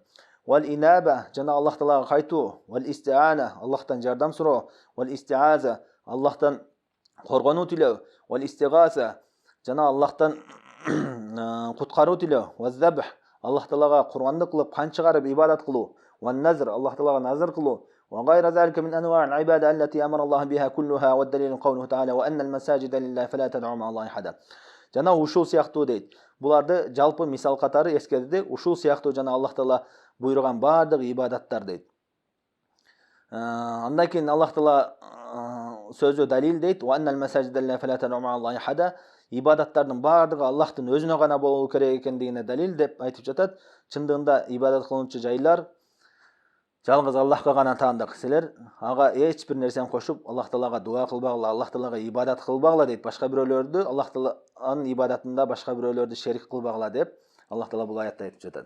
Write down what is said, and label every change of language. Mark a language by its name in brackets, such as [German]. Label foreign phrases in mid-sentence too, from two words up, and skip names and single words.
[Arabic] والإنابة, [Kyrgyz] жана Аллах Таалага кайтуу, [Arabic] والاستعانة, [Kyrgyz] Аллахтан жардам суроо, [Arabic] والاستعاذة, [Kyrgyz] Аллахтан коргонуу тилөө, [Arabic] والاستغاثة, [Kyrgyz] жана Аллахтан куткаруу тилөө, [Arabic] والذبح, [Kyrgyz] Аллах Таалага курбандык кылып кан чыгарып ибадат кылуу, [Arabic] والنذر, [Kyrgyz] Аллах Таалага назр кылуу, [Arabic] وغير ذلك من أنواع العبادة التي أمر الله بها كلها ودليل قوله تعالى وأن المساجد لله فلا تدعوا مع الله أحدا. [Kyrgyz] Жана ушул сыяктуу дейт. Буларды жалпы мисал катары эскерди. Ушул сыяктуу жана Аллах Таала буйруган баардык ибадаттар дейт. Андан кийин Аллах Таала сөзү далил дейт. [Arabic] وأن المساجد لله فلا تدعوا مع الله أحدا. [Kyrgyz] Ибадаттардын баардыгы Аллахтын өзүнө гана болуу керек экендигине далил деп айтып жатат. Чындыгында ибадат кылуучу жайлар жалгыз Аллахка гана таандык. Силер ага эч бир нерсени кошуп, Аллах Таалага дуа кылбагыла, Аллах Таалага ибадат кылбагыла дейт. Башка бирөөлөрдү Аллах Тааланын ибадатында башка бирөөлөрдү шерик кылбагыла деп Аллах Таала бул аятта айтып жатат.